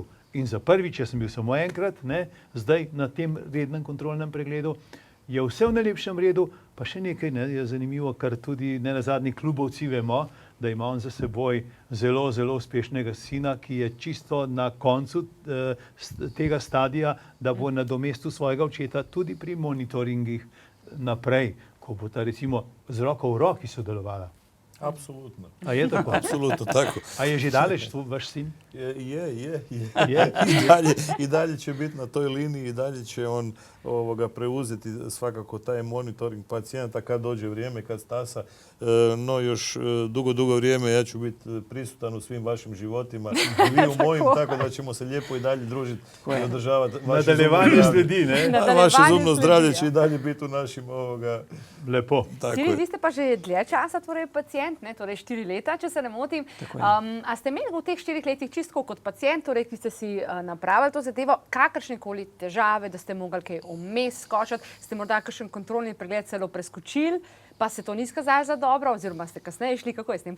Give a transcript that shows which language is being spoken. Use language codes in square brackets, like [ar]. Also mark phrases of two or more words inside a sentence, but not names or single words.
[sl] In za prvič, jaz sem bil samo enkrat, ne, zdaj na tem rednem kontrolnem pregledu, je vse v najlepšem redu, pa še nekaj je zanimivo, kar tudi ne nazadnje klubovci vemo, da ima on za seboj zelo, zelo uspešnega sina, ki je čisto na koncu tega stadija, da bo nadomestil svojega očeta tudi pri monitoringih naprej, ko bo ta recimo z roko v roki sodelovala. [hr] Apsolutno. [sl] A je tako? [hr] Apsolutno tako. [sl] A je že daleč vaš sin? Je. [hr] I dalje će biti na toj liniji, i dalje će on preuzeti svakako taj monitoring pacijenta kad dođe vrijeme, kad stasa. No još dugo vrijeme ja ću biti prisutan u svim vašim životima i vi u mojim, tako da ćemo se lijepo i dalje družiti i održavati vaše [sl] Nadaljevanje sledi, ne? [hr] Vaše zubno zdravlje će i dalje biti u našim [sl] Lepo. Ciri, vi ste pa že dlje časa pacient, ne, torej 4 leta, če se ne motim. A ste imeli v teh 4 letih čisto kot pacient, torej, ki ste si napravili to zadevo, kakršnekoli težave, da ste mogli kaj vmes skočiti, ste morda kakšen kontrolni pregled celo preskočili, pa se to ni skazalo za dobro, oziroma ste kasneje šli, kako je s tem?